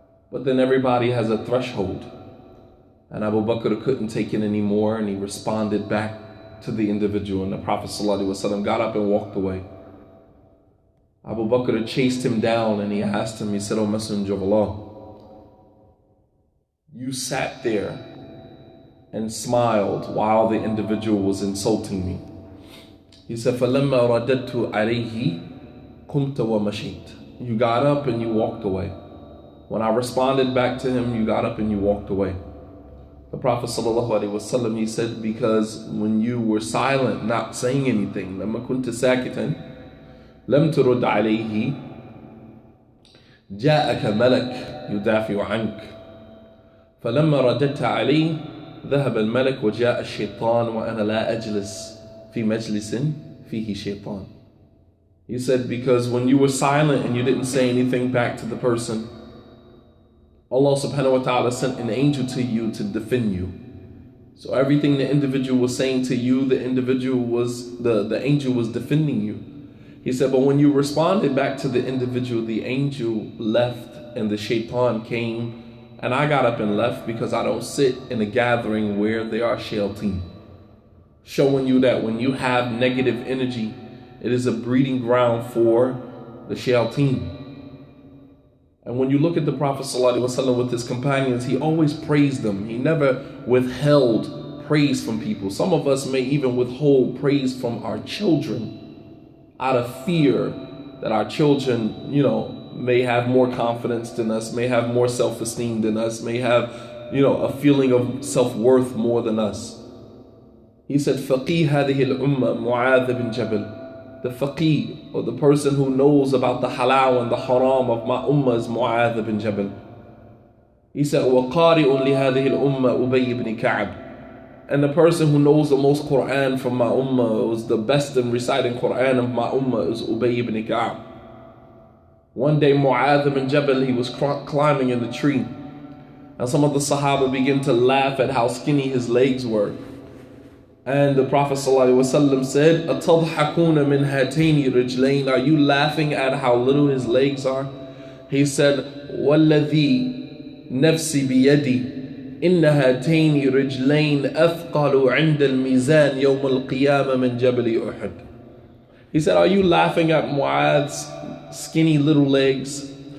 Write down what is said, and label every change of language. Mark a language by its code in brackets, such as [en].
[en] But then everybody has a threshold, and Abu Bakr couldn't take it anymore, and he responded back to the individual, and the Prophet ﷺ got up and walked away. Abu Bakr chased him down, and he asked him, he said, "O Messenger of Allah, you sat there and smiled while the individual was insulting me." He said, [ar] فَلَمَّا رَدَدْتُ عَلَيْهِ قُمْتَ وَمَشِيتَ. [en] You got up and you walked away. When I responded back to him, you got up and you walked away. The Prophet ﷺ, he said, because when you were silent, not saying anything, [ar] لَمَّا كُنْتَ سَاكِتًا لَمْ تُرُدْ عَلَيْهِ جَاءَكَ مَلَكٌ يُدَافِعُ عَنْكَ فَلَمَّا رَدَدْتَ عَلَيْهِ ذهب الملك وجاء الشيطان وأنا لا أجلس في مجلس فيه شيطان. [en] He said, because when you were silent and you didn't say anything back to the person, Allah subhanahu wa ta'ala sent an angel to you to defend you. So everything the individual was saying to you, the angel was defending you. He said, but when you responded back to the individual, the angel left and the shaitan came, and I got up and left because I don't sit in a gathering where there are shayateen. Showing you that when you have negative energy, it is a breeding ground for the shayateen. And when you look at the Prophet ﷺ with his companions, he always praised them. He never withheld praise from people. Some of us may even withhold praise from our children out of fear that our children, may have more confidence than us, may have more self-esteem than us, may have, a feeling of self-worth more than us. He said, [ar] فَقِيهَ هَذِهِ الْأُمَّةِ مُعَاذ بن جبل. [en] The faqih, or the person who knows about the halal and the haram of my ummah, is Mu'adh bin Jabal. He said, [ar] وَقَارِئٌ لِهَذِهِ الْأُمَّةِ أُبَيِّ بْنِ كَعْبٍ. [en] And the person who knows the most Quran from my ummah, was the best in reciting Quran of my ummah, is Ubay ibn Ka'b. One day Mu'adh bin Jabal, he was climbing in the tree, and some of the Sahaba began to laugh at how skinny his legs were. And the Prophet ﷺ said, [ar] أَتَضْحَكُونَ مِنْ هَاتَيْنِ رِجْلَيْنِ. [en] Are you laughing at how little his legs are? He said, [ar] وَالَّذِي نَفْسِ بِيَدِي إِنَّ هَاتَيْنِ رِجْلَيْنِ أَثْقَلُ عِنْدَ الْمِيزَانِ يَوْمَ الْقِيَامَةِ مِنْ جَبَلِ أُحُدٍ. [en] He said, are you laughing at Mu'adh's skinny little legs?